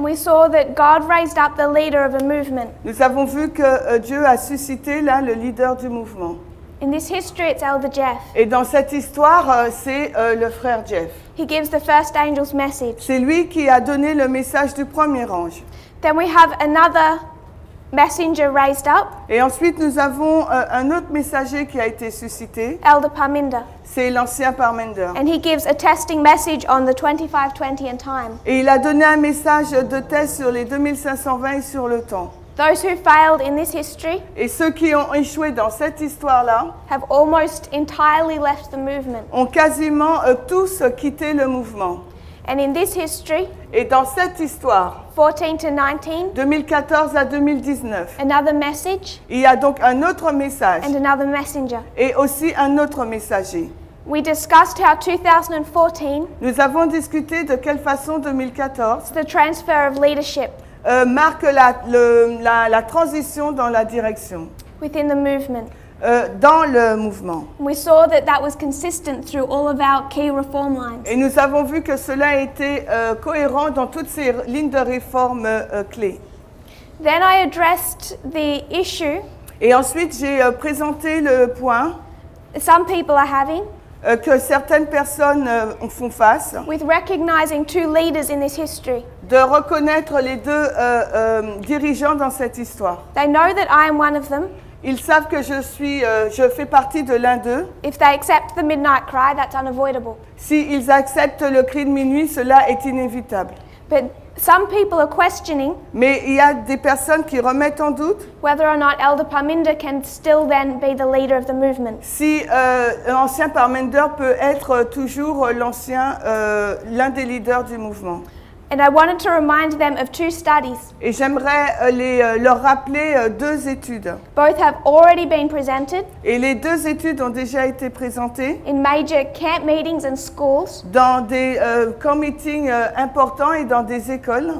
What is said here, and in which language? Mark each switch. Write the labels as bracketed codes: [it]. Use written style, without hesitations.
[en] And we saw that God raised up the leader of a movement. [fr] Nous avons vu que Dieu a suscité là le leader du mouvement. [en] In this history, it's Elder Jeff. [fr] Et dans cette histoire, c'est le frère Jeff. [en] He gives the first angel's message. [fr] C'est lui qui a donné le message du premier ange. [en] Then we have another messenger raised up, [fr] Et ensuite, nous avons un autre messager qui a été suscité. [en] Elder Parminder. [fr] C'est l'ancien Parminder. [en] And he gives a testing message on the 2520 and time. [fr] Et il a donné un message de test sur les 2520 et sur le temps. [en] Those who failed in this history [fr] Et ceux qui ont échoué dans cette histoire-là [en] have almost entirely left the movement. [fr] ont quasiment tous quitté le mouvement. [en] And in this history, [fr] Et dans cette histoire, [en] 14 to 19, [fr] 2014 à 2019, [en] another message [fr] il y a donc un autre message [en] and another messenger. [fr] et aussi un autre messager. [en] We discussed how 2014, [fr] Nous avons discuté de quelle façon 2014 [en] the transfer of leadership [fr] marque la transition dans la direction, [en] within the movement. [fr] dans le mouvement. [en] We saw that that was consistent through all of our key reform lines. [fr] Et nous avons vu que cela a été cohérent dans toutes ces lignes de réforme clés. [en] Then I addressed the issue [fr] Et ensuite, j'ai présenté le point [en] some people are having [fr] que certaines personnes font face, [en] with recognizing 2 leaders in this history. [fr] de reconnaître les 2 dirigeants dans cette histoire. [en] They know that I am one of them. [fr] Ils savent que je fais partie de l'un d'eux. [en] If they accept the midnight cry, that's unavoidable. [fr] S'ils acceptent le cri de minuit, cela est inévitable. [en] But some people are questioning [fr] Mais il y a des personnes qui remettent en doute [en] whether or not Elder Parminder can still then be the leader of the movement. [fr] si l'ancien Parminder peut être toujours l'un des leaders du mouvement. [en] And I wanted to remind them of 2 studies. [fr] Et j'aimerais leur rappeler 2 études. [en] Both have already been presented [fr] Et les 2 études ont déjà été présentées [en] in major camp meetings and schools. [fr] dans des camp meetings importants et dans des écoles.